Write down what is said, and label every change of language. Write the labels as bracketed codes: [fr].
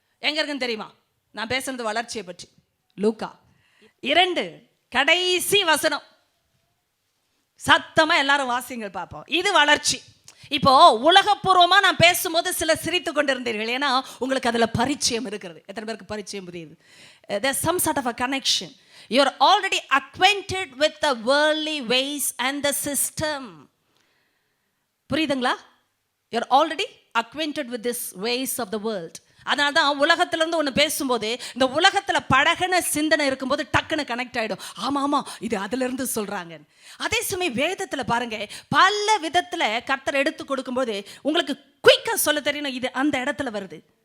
[ta] எங்க இருக்குன்னு தெரியுமா? நான் பேசுறது வளர்ச்சியை பற்றி. லூக்கா 2 கடைசி வசனம். சத்தமா எல்லாரும் வாசிங்கள் பார்ப்போம். இது வளர்ச்சி. இப்போ உலகப்பூர்வமா நான் பேசும்போது சில சிரித்து கொண்டிருந்தீர்கள். ஏன்னா உங்களுக்கு அதுல பரிச்சயம் இருக்கிறது. எத்தனை பேருக்கு பரிச்சயம் புரியுது? [en] There's some sort of a connection. You're already acquainted with the worldly ways and the system. [ta] புரியுதுங்களா? [en] You're already acquainted with this ways of the world. [ta] அதனால தான் உலகத்திலிருந்து ஒன்று பேசும்போது இந்த உலகத்தில் பழகின சிந்தனை இருக்கும்போது டக்குன்னு கனெக்ட் ஆகிடும். ஆமாம் ஆமாம், இது அதிலிருந்து சொல்கிறாங்க. அதே சமயம் வேதத்தில் பாருங்க, பல விதத்தில் கர்த்தர் எடுத்து கொடுக்கும்போது உங்களுக்கு குயிக்காக சொல்ல தெரியணும், இது அந்த இடத்துல வருது.